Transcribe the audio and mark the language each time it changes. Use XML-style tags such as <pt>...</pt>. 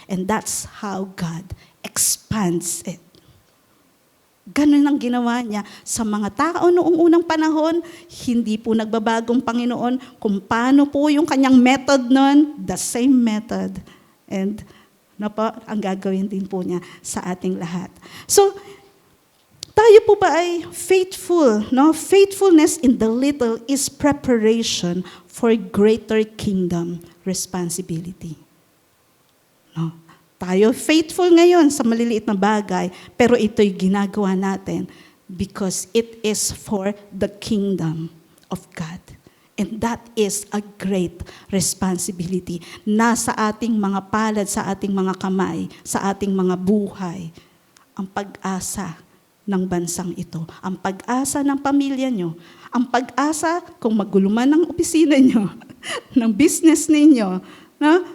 <en>And that's how God expands it.</en> <tl>Ganun ang ginawa niya sa mga tao noong unang panahon. Hindi po nagbabagong Panginoon. Kung paano po yung kanyang method nun,</tl> <en>the same method.</en> <tl>And ang gagawin din po niya sa ating lahat. So, tayo po ba ay faithful? No?</tl> <en>Faithfulness in the little is preparation for greater kingdom responsibility.</en> <tl>No? Tayo faithful ngayon sa maliliit na bagay, pero ito'y ginagawa natin</tl> <en>because it is for the kingdom of God. And that is a great responsibility.</en> <tl>Nasa ating mga palad, sa ating mga kamay, sa ating mga buhay, ang pag-asa ng bansang ito. Ang pag-asa ng pamilya nyo. Ang pag-asa kung magulo man ang opisina nyo, ng business ninyo, no?</tl>